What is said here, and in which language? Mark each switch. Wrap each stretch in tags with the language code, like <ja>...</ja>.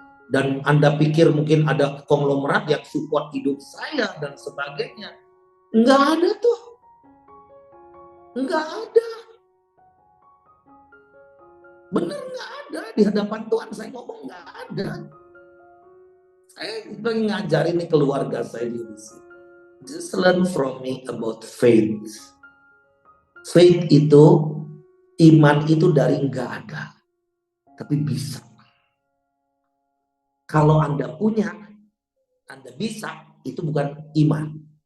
<id>Dan Anda pikir mungkin ada konglomerat yang support hidup saya dan sebagainya. Enggak ada tuh. Enggak ada. Bener enggak ada. Di hadapan Tuhan saya ngomong enggak ada. Saya lagi ngajarin nih keluarga saya di sini.</id> <en>Just learn from me about faith.</en> <id>Faith itu, iman itu dari enggak ada. Tapi bisa. Kalau Anda punya, Anda bisa, itu bukan iman.</id>